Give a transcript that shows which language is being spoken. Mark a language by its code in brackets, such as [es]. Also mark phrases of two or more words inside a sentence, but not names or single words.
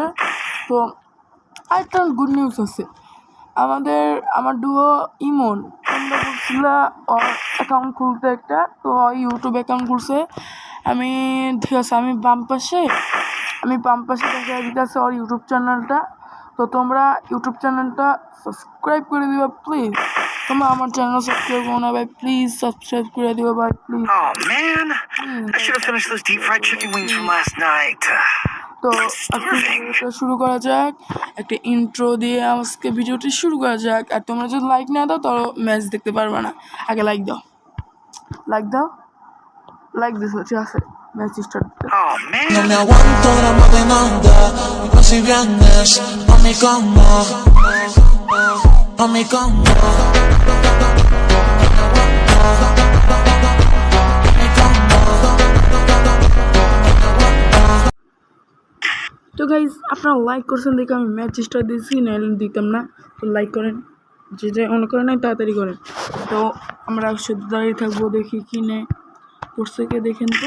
[bn] তো আরেকটা [en] good news [bn] আছে, আমার ডুও ইমন তোমরা বলছিলা অ্যাকাউন্ট খুলতে একটা, তো ইউটিউব অ্যাকাউন্ট খুলছে। ঠিক আছে, আমি বাম পাশে দেখা দিতেছে ওর ইউটিউব চ্যানেলটা। তো তোমরা ইউটিউব চ্যানেলটা সাবস্ক্রাইব করে দিবা প্লিজ। তোমরা আমার চ্যানেল সাবস্ক্রাইব করো না ভাই, প্লিজ সাবস্ক্রাইব করে দিবা ভাই প্লিজ। [en] Oh man, I should have finished those deep fried chicken wings from last night. [bn] তো আজকে ভিডিওটা শুরু করা যাক, একটা ইন্ট্রো দিয়ে আজকে ভিডিওটি শুরু করা যাক। আর তোমরা যদি লাইক না দাও তাহলে ম্যাচ দেখতে পারবে না। আগে লাইক দিছো, ঠিক আছে, [en] match start. Oh man, [es] No me aguanto la maquinanda, casi viernes, a mi cama, a mi cama. [bn] তো গাইজ, আপনারা লাইক করছেন দেখে আমি [en] match start [bn] দিয়েছি, নাহলে দিতাম না। তো লাইক করেন, যেটা মনে করেন নাই তাড়াতাড়ি করেন। তো আমরা শুধু দাঁড়িয়ে থাকবো, দেখি কি নে করছে কে দেখেন তো।